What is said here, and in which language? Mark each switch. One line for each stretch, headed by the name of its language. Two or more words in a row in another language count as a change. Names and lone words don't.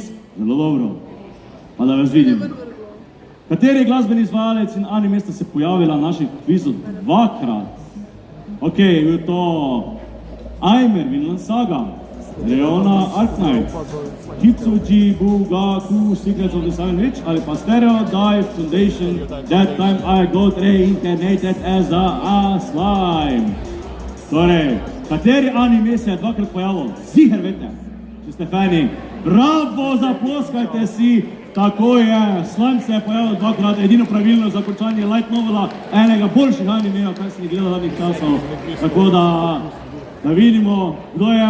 Slovenian: Zelo dobro, pa da vas vidim. Kateri glasbeni izvajalec in anime sta se pojavila na našem kvizu 2-krat? Ok, je to Aimer, Vinland Saga, Leona Arknight, Kitsuji Bugaku, Secrets of the Silent Witch, ali pa Stereo Dive Foundation, That Time I Got Reincarnated as a Slime. Torej, kateri anime se je dvakrat pojavil? Ziher vete, če ste fani. Bravo, zaploskajte si, tako je, Slime se je pojavil dvakrat, edino pravilno zakončanje
English: light novela,
Slovenian: enega boljših animejev, kaj sem jih gledal zadnjih časov. Tako da vidimo, kdo je.